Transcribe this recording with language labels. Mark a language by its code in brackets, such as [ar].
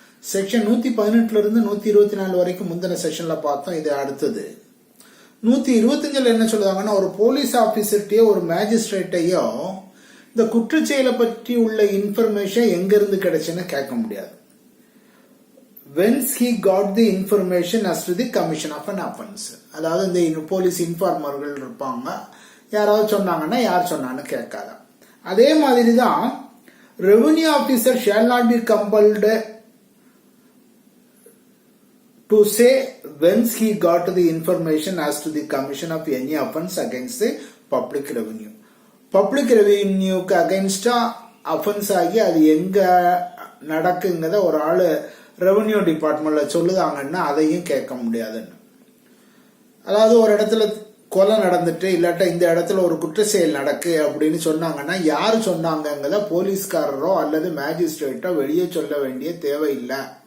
[ta] Section 118 இருந்து 124 வரைக்கும் முந்தின செக்ஷன்ல பார்த்தோம். இது அடுத்தது 125 என்ன சொல்லுவாங்கன்னா, ஒரு போலீஸ் ஆபீசர்கிட்டயோ ஒரு மேஜிஸ்ட்ரேட்டையோ இந்த குற்றச்செயலை பற்றி உள்ள இன்ஃபர்மேஷன் எங்க இருந்து கிடைச்சுன்னு கேட்க முடியாது. [en] Whence he got the information as to the commission of an offense. [ta] அதாவது இந்த போலீஸ் இன்ஃபார்மர்கள் இருப்பாங்க, யாராவது சொன்னாங்கன்னா யார் சொன்னான்னு கேட்காத. அதே மாதிரி தான் [en] Revenue officer shall not be compelled to say whence he got the information as to the commission of any offense against the public revenue. [ta] Public revenue க்கு against offense ஆகி அது எங்க நடக்குங்கிறத ஒரு ஆளு ரெவென்யூ டிபார்ட்மெண்ட்ல சொல்லுதாங்கன்னா அதையும் கேட்க முடியாதுன்னு. அதாவது ஒரு இடத்துல கொலை நடந்துட்டு இல்லாட்ட இந்த இடத்துல ஒரு குற்ற செயல் நடக்கு அப்படின்னு சொன்னாங்கன்னா யாரு சொன்னாங்கிறத போலீஸ்காரரோ அல்லது மேஜிஸ்ட்ரேட்டோ வெளியே சொல்ல வேண்டிய தேவையில்லை.